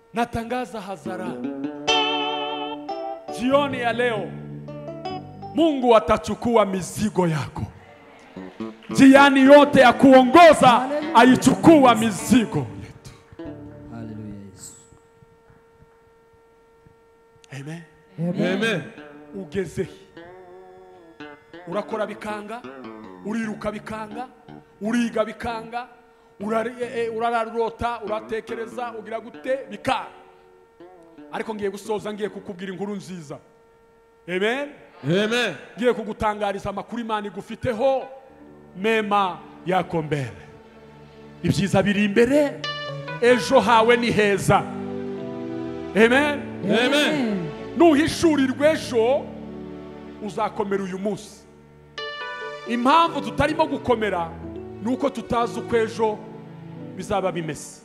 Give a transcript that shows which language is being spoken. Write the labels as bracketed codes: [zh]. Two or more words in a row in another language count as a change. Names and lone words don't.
[sw] Ninatangaza hadhara jioni ya leo, Mungu atachukua mizigo yako. Njiani yote ya kuongoza aichukua mizigo yetu. Hallelujah, Yesu. Amen. Amen. [rw] Ugeze urakora bikanga, uriruka bikanga, uriga bikanga, urararota, uratekereza, ugira gute bikanga. Ariko ngiye gusoza, ngiye kukubwira inkuru nziza. Amen. Amen. Ngiye kugutangariza amakuru Imana igufiteho mema yako mbere. Ibyiza biri imbere, ejo hawe ni heza. Amen. Amen. Nuhishurirwe ejo uzakomera uyu munsi. Impamvu tutarimo gukomera nuko tutazi uko ejo bizaba bimeze.